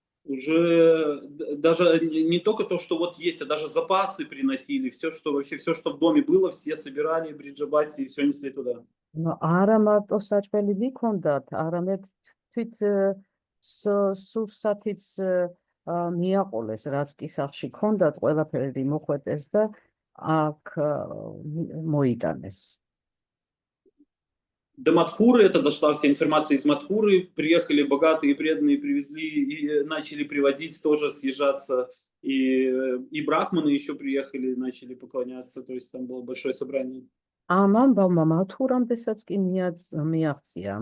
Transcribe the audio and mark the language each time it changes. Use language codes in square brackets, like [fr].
[ru] Уже даже не только то, что вот есть, а даже запасы приносили, все, что вообще, все, что в доме было, все собирали Бриджабаси и все несли туда. [ka] არა მარტო საჭმელი მიქონდათ, არამედ თვით სურსათიც მიაყოლეს, რაც კი სახლში ქონდათ, ყველაფერი მოხვედეს და აქ მოიტანეს. [ru] До Мадхуры это дошла вся информация из Мадхуры, приехали богатые преданные, привезли и начали привозить, тоже съезжаться, и брахманы еще приехали, начали поклоняться, то есть там было большое собрание. [ka] ამ ამბავმა მათურამდესაც კი მიაღწია.